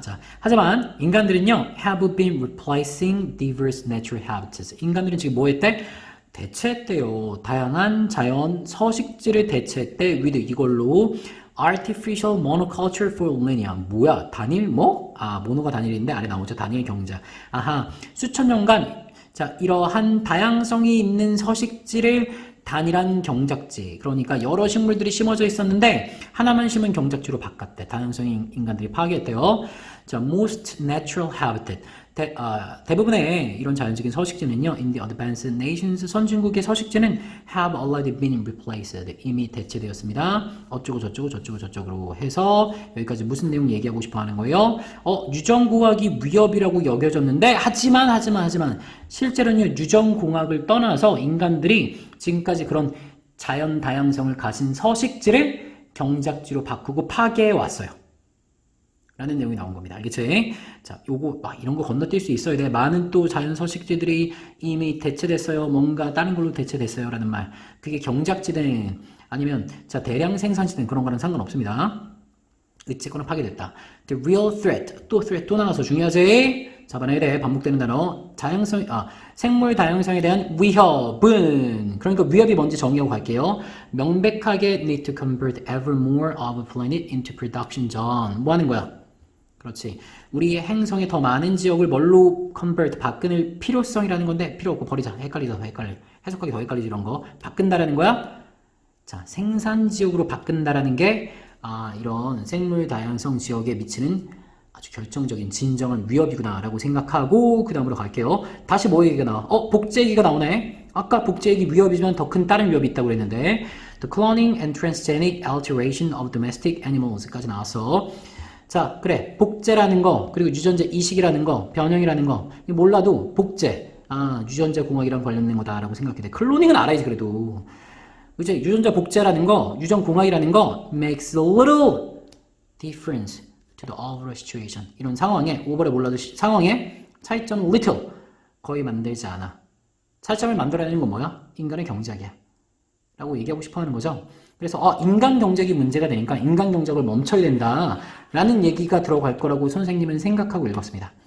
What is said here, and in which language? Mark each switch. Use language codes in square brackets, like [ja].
[ko] 자, 하지만 인간들은요, [en] have been replacing diverse natural habitats. [ko] 인간들은 지금 뭐 했대? 대체했대요. 다양한 자연 서식지를 대체했대. [en] with [ko] 이걸로 [en] artificial monoculture for millennia. [ko] 뭐야? 단일 뭐? 모노가 단일인데 아래 나오죠. 단일 경자. 수천 년간 자, 이러한 다양성이 있는 서식지를 단일한 경작지. 그러니까 여러 식물들이 심어져 있었는데 하나만 심은 경작지로 바꿨대. 다양성이 인간들이 파괴했대요. [en] 자, most natural habitat. [ko] 대부분의 이런 자연적인 서식지는요, [en] in the advanced nations, [ko] 선진국의 서식지는 [en] have already been replaced. [ko] 이미 대체되었습니다. 어쩌고 저쩌고 해서 여기까지 무슨 내용 얘기하고 싶어 하는 거예요? 유전공학이 위협이라고 여겨졌는데, 하지만 실제로는요, 유전공학을 떠나서 인간들이 지금까지 그런 자연 다양성을 가진 서식지를 경작지로 바꾸고 파괴해 왔어요. 라는 내용이 나온 겁니다. 알겠지? 자, 요거 이런 거 건너뛸 수 있어야 돼. 많은 또 자연 서식지들이 이미 대체됐어요. 뭔가 다른 걸로 대체됐어요. 라는 말. 그게 경작지든 아니면 자, 대량 생산지든 그런 거랑 상관없습니다. 의체권을 파괴됐다. [en] The real threat. [ko] 또 threat 또 나와서 중요하지? 잡아내야 돼. 반복되는 단어. 생물 다양성에 대한 위협은, 그러니까 위협이 뭔지 정의하고 갈게요. 명백하게 [en] need to convert ever more of a planet into production zone. [ko] 뭐 하는 거야? 그렇지. 우리의 행성에 더 많은 지역을 뭘로 convert, 바꾸는 필요성이라는 건데, 필요 없고 버리자. 헷갈리다 더 헷갈려. 해석하기 더 헷갈리지 이런 거. 바꾼다라는 거야? 자, 생산 지역으로 바꾼다라는 게 이런 생물 다양성 지역에 미치는 아주 결정적인 진정한 위협이구나라고 생각하고 그 다음으로 갈게요. 다시 뭐 얘기가 나와? 복제 얘기가 나오네. 아까 복제 얘기 위협이지만 더 큰 다른 위협이 있다고 그랬는데 [en] The cloning and transgenic alteration of domestic animals [ko] 까지 나왔어. 자, 그래. 복제라는 거, 그리고 유전자 이식이라는 거, 변형이라는 거 몰라도 복제, 유전자 공학이랑 관련된 거다라고 생각해 돼. 클로닝은 알아야지 그래도. 그치? 유전자 복제라는 거, 유전 공학이라는 거 [en] makes a little difference to the overall situation. [ko] 이런 상황에, 오버랩 몰라도 상황에 차이점은 little, 거의 만들지 않아. 차이점을 만들어내는 건 뭐야? 인간의 경제학이야. 라고 얘기하고 싶어 하는 거죠. 그래서 인간 경제학이 문제가 되니까 인간 경제학을 멈춰야 된다 라는 얘기가 들어갈 거라고 선생님은 생각하고 읽었습니다.